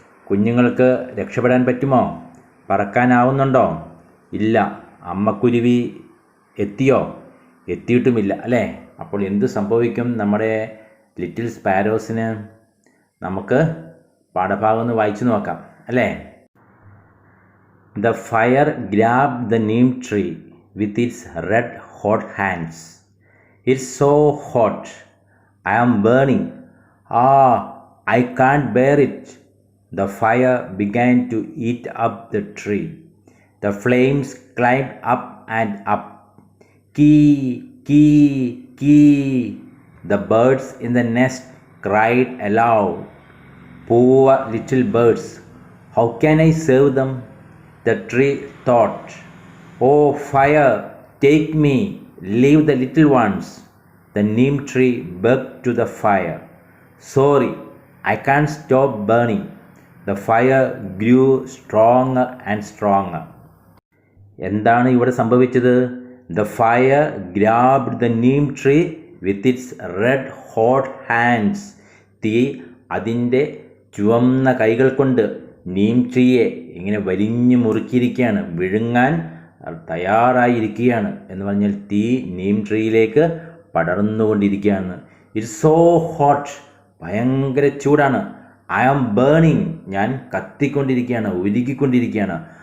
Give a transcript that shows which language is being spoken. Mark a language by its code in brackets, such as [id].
[ml] കുഞ്ഞുങ്ങൾക്ക് രക്ഷപ്പെടാൻ പറ്റുമോ? പറക്കാനാവുന്നുണ്ടോ? ഇല്ല. അമ്മക്കുരുവി എത്തിയോ? എത്തിയിട്ടുമില്ല, അല്ലേ? അപ്പോൾ എന്ത് സംഭവിക്കും നമ്മുടെ ലിറ്റിൽ സ്പാരോസിന്? നമുക്ക് പാഠഭാഗം ഒന്ന് വായിച്ചു നോക്കാം, അല്ലേ? [en] The fire grabbed the neem tree with its red hot hands. It's so hot. I am burning. I can't bear it. The fire began to eat up the tree. The flames climbed up and up. Kee, kee, kee. The birds in the nest cried aloud. Poor little birds. How can I save them? The tree thought. Oh fire, take me, leave the little ones. The neem tree begged to the fire. Sorry, I can't stop burning. The fire grew stronger and stronger. [ml] എന്താണ് ഇവിടെ സംഭവിച്ചത്? [en] The fire grabbed the neem tree with its red hot hands. [ml] തീ അതിൻ്റെ ചുവന്ന കൈകൾ കൊണ്ട് നീം ട്രീയെ ഇങ്ങനെ വലിഞ്ഞു മുറുക്കിയിരിക്കുകയാണ്, വിഴുങ്ങാൻ തയ്യാറായിരിക്കുകയാണ്. എന്ന് പറഞ്ഞാൽ തീ നീം ട്രീയിലേക്ക് പടർന്നുകൊണ്ടിരിക്കുകയാണ്. [en] it's so hot, [ml] ഭയങ്കര ചൂടാണ്. [en] I am burning, [ml] ഞാൻ കത്തിക്കൊണ്ടിരിക്കുകയാണ്, ഉരുകിക്കൊണ്ടിരിക്കുകയാണ്.